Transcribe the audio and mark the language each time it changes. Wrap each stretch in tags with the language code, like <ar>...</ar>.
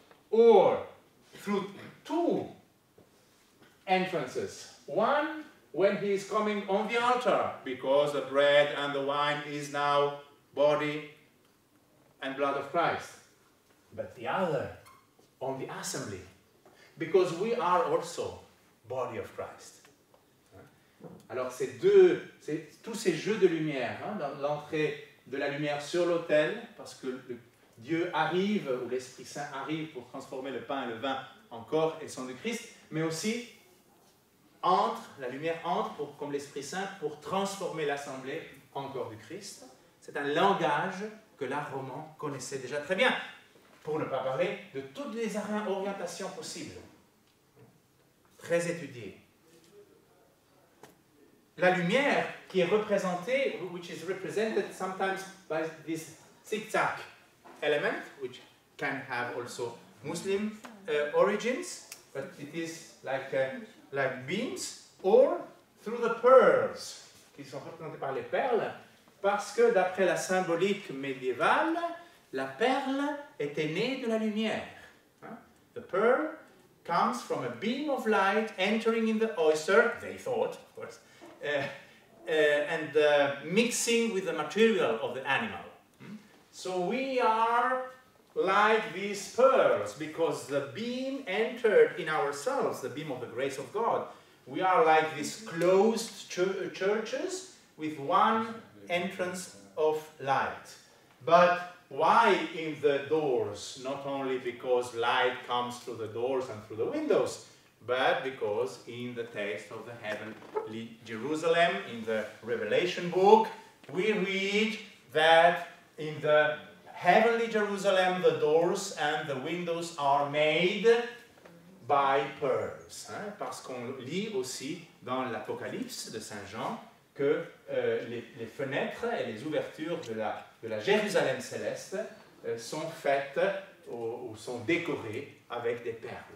<en>or through two entrances, one when he is coming on the altar, because the bread and the wine is now body and blood of Christ, but the other on the assembly, because we are also body of Christ.</en> <fr>Alors tous ces jeux de lumière, dans l'entrée de la lumière sur l'autel, parce que Dieu arrive, ou l'Esprit Saint arrive pour transformer le pain et le vin en corps et sang de Christ, mais aussi la lumière entre, comme l'Esprit Saint, pour transformer l'assemblée en corps du Christ. C'est un langage que l'art roman connaissait déjà très bien, pour ne pas parler de toutes les orientations possibles, très étudiées. la lumière qui est représentée,</fr> <en>which is represented sometimes by this zigzag element, which can have also Muslim origins, but it is like beams, or through the pearls,</en> <fr>qui sont représentés par les perles, parce que d'après la symbolique médiévale, la perle était née de la lumière.</fr> <en>The pearl comes from a beam of light entering in the oyster, they thought, of course, and mixing with the material of the animal. So we are like these pearls, because the beam entered in ourselves, the beam of the grace of God. We are like these closed churches with one entrance of light. But why in the doors? Not only because light comes through the doors and through the windows, but because in the text of the heavenly Jerusalem, in the Revelation book, we read that in the heavenly Jerusalem, the doors and the windows are made by pearls.</en> <fr>Parce qu'on lit aussi dans l'Apocalypse de Saint Jean que les fenêtres et les ouvertures de la Jérusalem céleste sont faites ou sont décorées avec des perles.</fr>